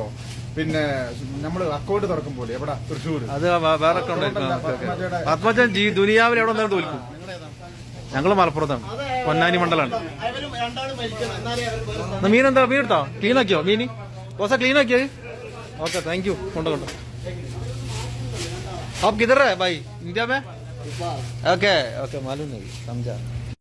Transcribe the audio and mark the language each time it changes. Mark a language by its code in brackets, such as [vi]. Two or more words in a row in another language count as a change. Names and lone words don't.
[ml] പിന്നെ നമ്മള് അക്കൗണ്ട് തുറക്കുമ്പോലെ എവിടെ തൃശ്ശൂർ അത് വേറെ പത്മജ ദുനിയാവിൽ എവിടെ വന്നാലും തോൽക്കും. ഞങ്ങള് മലപ്പുറത്താണ്, പൊന്നാനി മണ്ഡലാണ്. മീനെന്താ? മീൻ എടുത്തോ? ക്ലീൻ ആക്കിയോ മീന്? ക്ലീൻ ആക്കിയോ? [en] okay, thank you. [ml] കൊണ്ടോ [hi] आप किधर है भाई? इंडिया में? ओके ओके, मालूम नहीं, समझा.